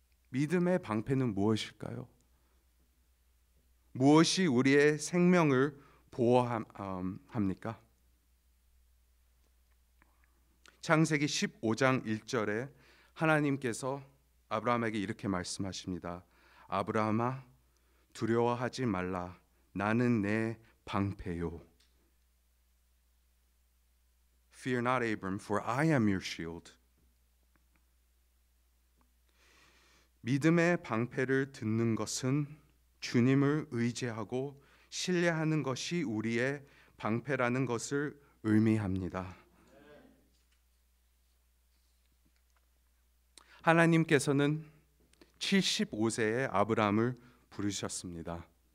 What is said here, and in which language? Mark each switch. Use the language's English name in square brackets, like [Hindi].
[Korean] 믿음의 방패는 무엇일까요? 무엇이 우리의 생명을 보호합니까? 창세기 15장 1절에 하나님께서 아브라함에게 이렇게 말씀하십니다. 아브라함아, 두려워하지 말라. 나는 내 방패요. [English] Fear not, Abram, for I am your shield. [Korean] 믿음의 방패를 듣는 것은 주님을 의지하고 신뢰하는 것이 우리의 방패라는 것을 의미합니다. 하나님께서는 75세의 아브라함을 부르셨습니다.